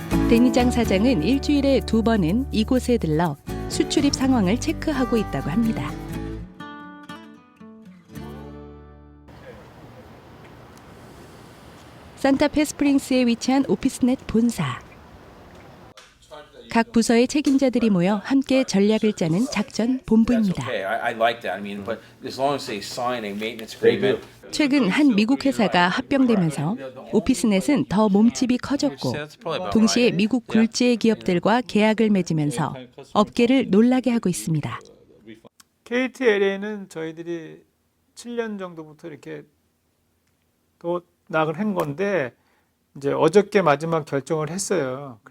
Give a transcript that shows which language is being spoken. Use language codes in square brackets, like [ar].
[ko] 데니장 사장은 일주일에 2번은 이곳에 들러 수출입 상황을 체크하고 있다고 합니다. 산타페 스프링스에 위치한 오피스넷 본사. 각 부서의 책임자들이 모여 함께 전략을 짜는 작전 본부입니다. [en] I like that. I mean, but as long as they sign a maintenance agreement. [ko] 최근 한 미국 회사가 합병되면서 오피스넷은 더 몸집이 커졌고 동시에 미국 굴지의 기업들과 계약을 맺으면서 업계를 놀라게 하고 있습니다. KTLA는 저희들이 7년 정도부터 이렇게 낙을 한 건데 이제 어저께 마지막 결정을 했어요.